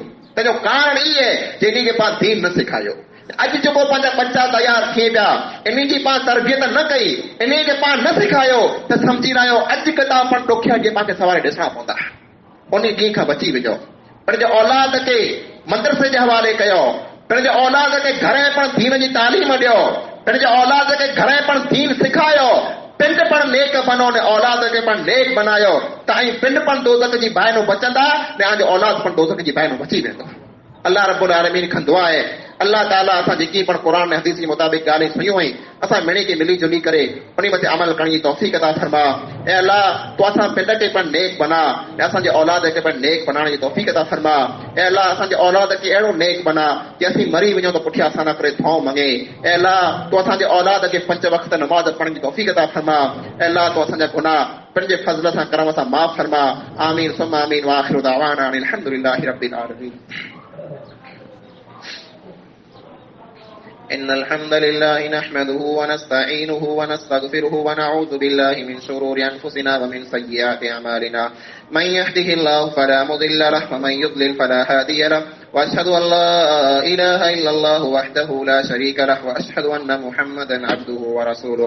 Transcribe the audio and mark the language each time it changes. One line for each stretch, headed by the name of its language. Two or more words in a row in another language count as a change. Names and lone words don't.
Sindhi: तंहिंजो कारण ई आहे जंहिं खे पाण दीन न सिखायो। अॼु जेको पंहिंजा बच्चा तयार थिए पिया, इन जी पाण तरबियत न कई, इन खे पाण न सिखायो त सम्झी रहियो अॼु किताब पण ॾुखिया जे पाण खे सवारे ॾिसणा पवंदा। उन ॾींहं खां बची विझो, पंहिंजे औलाद खे मदरसे जे हवाले कयो, पंहिंजे औलाद खे घर में पण दीन जी तालीम ॾियो, पंहिंजे औलाद खे घर में पण दीन सिखायो। पिंड पण नेक बनो ने औलाद खे पण नेक बनायो, तव्हांजी पिंड पण दोज़ख जी बाहिनो बचंदा ने तव्हांजो औलाद पण दोज़ख जी बाहिनो बची वेंदो। अल्लाह
Arabic: رب العالمين
Sindhi: खां दुआ आहे, अल्लाह ताला असां जेकी पण क़ुरान ऐं हदीस जे मुताबिक़ ॻाल्हियूं सुनियूं आहिनि, असां मिली के मिली जुली करे उन मथे अमल करण जी तौफ़ीक़ अता फरमा। ऐं अल्लाह तूं असां पिंड खे पण नेक बना ऐं असांजे औलाद खे पण नेक बनाइण जी तौफ़ीक़ अता फरमा। ऐं अल्लाह असांजे औलाद खे अहिड़ो नेक बना कि असीं मरी वञूं त पुठियां असां न करे दुआऊं मंगे। ऐं अल्लाह तूं असांजे औलाद खे 5 वक़्त नमाज़ पढ़ण जी तौफ़ीक़ अता फरमा। ऐं अल्लाह तूं असांजा गुनाह पंहिंजे फज़ल सां करम सां माफ़ फरमा।
Arabic: آمين ثم آمين وآخر دعوانا أن الحمد لله رب العالمين. إن الحمد لله نحمده ونستعينه ونستغفره ونعوذ بالله من شرور أنفسنا ومن سيئات أعمالنا، من يهده الله فلا مضل له ومن يضلل فلا هادي له، وأشهد أن لا إله إلا الله وحده لا شريك له، وأشهد أن محمدا عبده ورسوله.